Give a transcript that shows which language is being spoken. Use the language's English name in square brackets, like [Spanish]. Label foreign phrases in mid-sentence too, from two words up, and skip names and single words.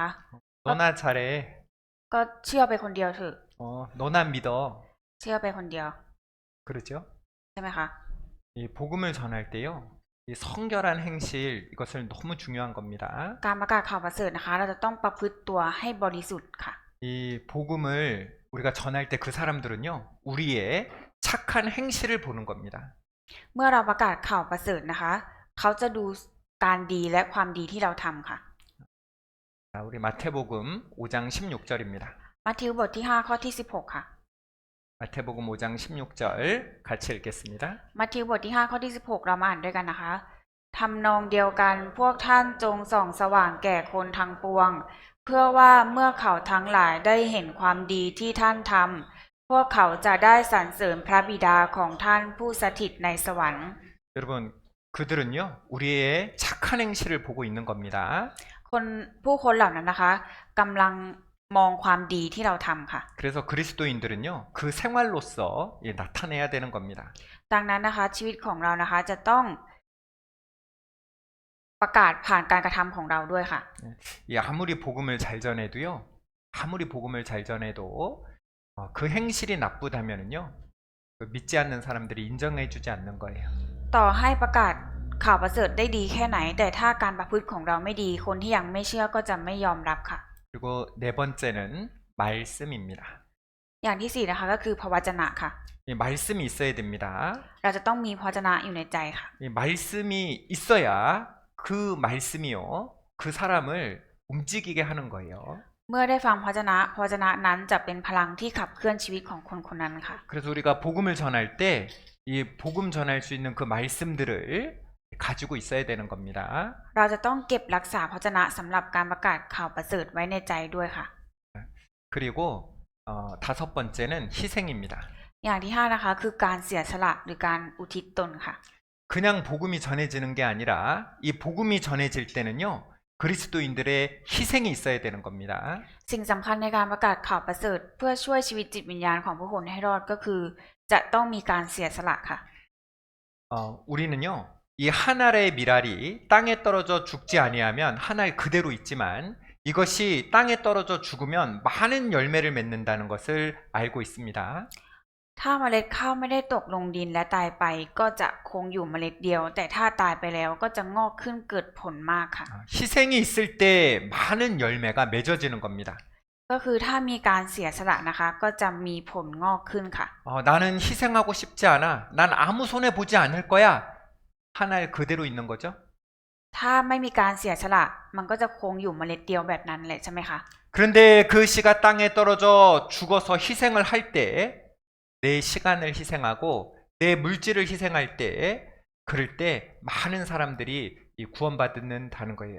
[Korean] 너나 잘해. [Thai] ก็เชื่อไปคนเดียวเถอะ [Korean] 너나 믿어. [Thai] เชื่อไปคนเดียว [Korean] 그렇죠? [Thai] ใช่ไหมคะ [Korean] 이 복음을 전할 때요. 이 성결한 행실 이것을 너무 중요한 겁니다. [Thai] การประกาศข่าวประเสริฐนะคะ เราจะต้องประพฤติตัวให้บริสุทธิ์ค่ะ [Korean] 이 복음을 우리가 전할 때 그 사람들은요. 우리의 착한 행실을 보는 겁니다. [Thai] เมื่อเราประกาศข่าวประเสริฐนะคะ เขาจะดูการดีและความดีที่เราทำค่ะ [Korean] 자, 우리 마태복음 5장 16절입니다. [Thai] มัทธิวบทที่5ข้อที่16ค่ะ [Korean] 마태복음 5장 16절 같이 읽겠습니다. [Thai] มัทธิวบทที่5ข้อที่16เรามาอ่านด้วยกันนะคะทำนองเดียวกันพวกท่านจงส่องสว่างแก่คนทั้งปวง เพื่อว่าเมื่อเขาทั้งหลายได้เห็นความดีที่ท่านทำพวกเขาจะได้สรรเสริญพระบิดาของท่านผู้สถิตในสวรรค์ [Korean] 여러분 그들은요 우리의 착한 행실을 보고 있는 겁니다. [Thai] ผู้คนเหล่านั้นนะคะกำลังมองความดีที่เราทำค่ะ [Korean] 그래서 그리스도인들은요 그 생활로서 나타내야 되는 겁니다. [Thai] ดังนั้นนะคะชีวิตของเรานะคะจะต้องประกาศผ่านการกระทำของเราด้วยค่ะ [Korean] 아무리 복음을 잘 전해도요 아무리 복음을 잘 전해도 그 행실이 나쁘다면은요 믿지 않는 사람들이 인정해주지 않는 거예요. [Thai] ต่อให้ประกาศข่าวประเสริฐได้ดีแค่ไหนแต่ถ้าการประพฤติของเราไม่ดีคนที่ยังไม่เชื่อก็จะไม่ยอมรับค่ะ [Korean] 그리고 네 번째는 말씀입니다. [Thai] อย่างที่สี่นะคะก็คือพระวจนะค่ะ [Korean] 이 말씀이 있어야 됩니다. [Thai] เราจะต้องมีพระวจนะอยู่ในใจค่ะ [Korean] 이 말씀이 있어야 그 말씀이요 그 사람을 움직이게 하는 거예요. [Thai] เมื่อได้ฟังพระวจนะนั้นจะเป็นพลังที่ขับเคลื่อนชีวิตของคนคนนั้นค่ะ [Korean] 그래서 우리가 복음을 전할 때 이 복음 전할 수 있는 그 말씀들을 가지고 있어야 되는 겁니다. [Thai] เราจะต้องเก็บรักษาพระวจนะสำหรับการประกาศข่าวประเสริฐไว้ในใจด้วยค่ะ [Korean] 그리고 다섯 번째는 희생입니다. [Thai] อย่างที่ห้านะคะคือการเสียสละหรือการอุทิศตนค่ะ [Korean] 그냥 복음이 전해지는 게 아니라 이 복음이 전해질 때는요 그리스도인들의 희생이 있어야 되는 겁니다. [Thai] สิ่งสำคัญในการประกาศข่าวประเสริฐเพื่อช่วยชีวิตจิตวิญญาณของผู้คนให้รอดก็คือจะต้องมีการเสียสละค่ะ [Korean] 우리는요 이 한 알의 밀알이 땅에 떨어져 죽지 아니하면 한 알 그대로 있지만 이것이 땅에 떨어져 죽으면 많은 열매를 맺는다는 것을 알고 있습니다. [Thai] ถ้าเมล็ดข้าวไม่ได้ตกลงดินและตายไปก็จะคงอยู่เมล็ดเดียว แต่ถ้าตายไปแล้วก็จะงอกขึ้นเกิดผลมากค่ะ [Korean] 희생이 있을 때 많은 열매가 맺어지는 겁니다. [Thai] ก็คือถ้ามีการเสียสละนะคะก็จะมีผลงอกขึ้นค่ะ [Korean] 나는 희생하고 싶지 않아. 난 아무 손해 보지 않을 거야. 한 알 그대로 있는 거죠. [Thai] ถ้าไม่มีการเสียสละมันก็จะคงอยู่เมล็ดเดียวแบบนั้นแหละใช่ไหมคะ [Korean] 그런데 그 씨가 땅에 떨어져 죽어서 희생을 할 때 내 시간을 희생하고 내 물질을 희생할 때 그럴 때 많은 사람들이 구원받는다는 거예요.